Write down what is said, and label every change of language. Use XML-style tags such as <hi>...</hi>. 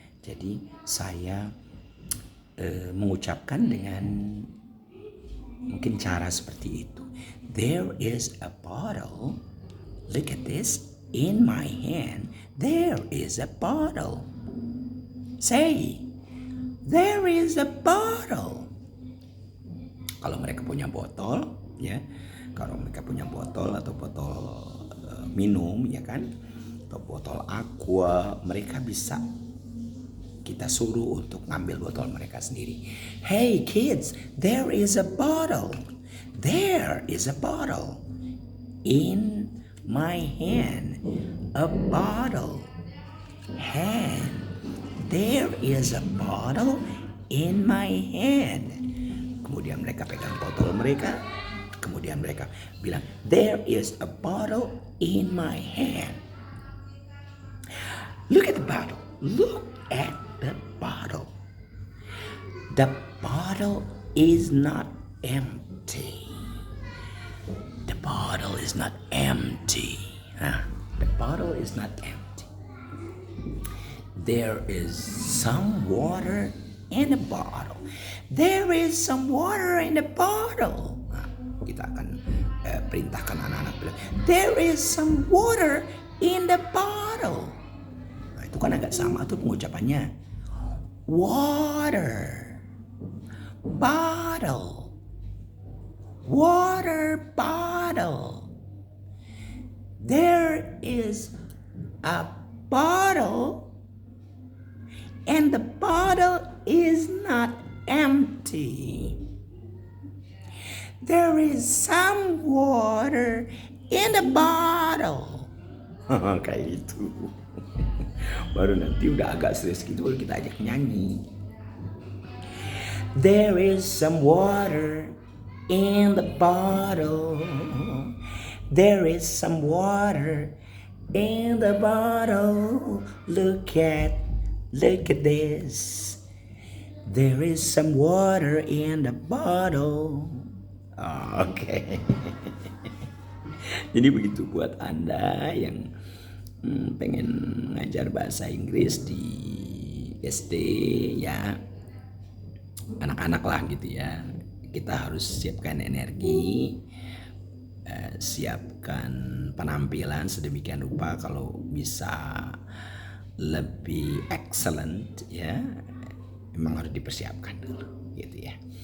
<id>Jadi saya mengucapkan dengan mungkin cara seperti itu.</id> <en>There is a bottle. Look at this. In my hand, there is a bottle. Say, there is a bottle.</en> <id>Kalau mereka punya botol, ya, kalau mereka punya botol atau botol minum, ya kan, atau botol aqua, mereka bisa kita suruh untuk ngambil botol mereka sendiri.</id> <en>Hey kids, there is a bottle. There is a bottle. In my hand, a bottle. Hand. There is a bottle in my hand.</en> <id>Kemudian mereka pegang botol mereka. Kemudian mereka bilang,</id> <en>there is a bottle in my hand. Look at the bottle. Look at the bottle. The bottle is not empty. The bottle is not empty. The bottle is not empty. There is some water in the bottle. There is some water in the bottle.</en> <id>Kita akan perintahkan anak-anak bilang,</id> <en>there is some water in the bottle.</en> <id>Nah, itu kan agak sama tuh pengucapannya.</id> <en>Water, bottle, water bottle. There is a bottle and the bottle is not empty. There is some water in the bottle.</en> <id>Kayak gitu. Baru nanti udah agak serius gitu baru kita ajak nyanyi.</id> <en>There is some water in the bottle. There is some water in the bottle. Look at this. There is some water in the bottle. Oke.</en> <id>Jadi begitu buat Anda yang pengen ngajar bahasa Inggris di SD ya, anak-anak lah gitu ya. Kita harus siapkan energi, siapkan penampilan sedemikian rupa kalau bisa lebih excellent ya, memang harus dipersiapkan dulu gitu ya.</id>